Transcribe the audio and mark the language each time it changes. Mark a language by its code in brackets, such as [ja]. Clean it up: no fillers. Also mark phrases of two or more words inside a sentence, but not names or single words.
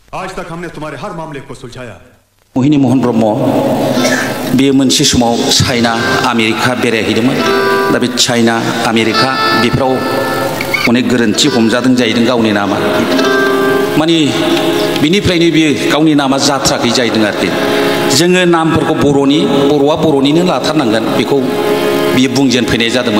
[hi] आज तक हमने तुम्हारे हर मामले को सुलझाया। [brx] मोहिनी मोहन ब्रह्म बे मोनसे समाव चाइना आमेरिका बेरायहैदोंमोन। दा बे चाइना आमेरिका बेफोराव अनेक गोरोन्थि हमजादों जाहैदों गावनि नामा। माने बिनिफ्रायनो बियो गावनि नामा जाथ्राखै जाहैदों आरोखि। जोङो नामफोरखौ बर'आ बर'निनो लाथारनांगोन बेखौ बियो बुंजेनफैनाय जादोंमोन।